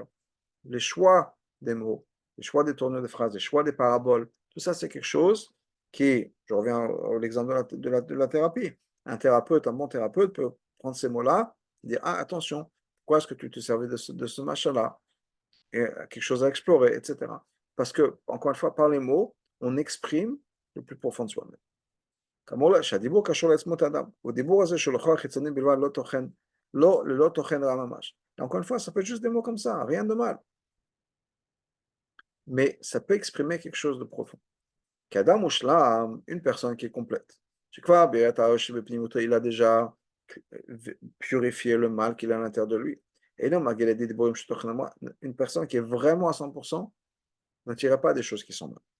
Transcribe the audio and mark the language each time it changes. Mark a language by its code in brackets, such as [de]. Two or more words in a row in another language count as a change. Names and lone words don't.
[fr] Les choix des mots, les choix des tournures de phrases, les choix des paraboles, tout ça, c'est quelque chose qui, je reviens à l'exemple de la thérapie. Un thérapeute, un bon thérapeute peut prendre ces mots-là et dire, ah, attention, pourquoi est-ce que tu te servais de ce machin-là? Et quelque chose à explorer, etc. Parce que, encore une fois, par les mots, on exprime le plus profond de soi-même. [he] שהדיבור קשור לעצמות האדם, ודיבור הזה של לכאורה חיצוני בלבד לא תוכן, ללא תוכן רע ממש. [fr] Encore une fois, ça peut être juste des mots comme ça, rien de mal. Mais ça peut exprimer quelque chose de profond. Qu'Adam ou Shlam, une personne qui est complète. Il a déjà purifié le mal qu'il a à l'intérieur de lui. Et non, une personne qui est vraiment à 100% ne tire pas des choses qui sont mal.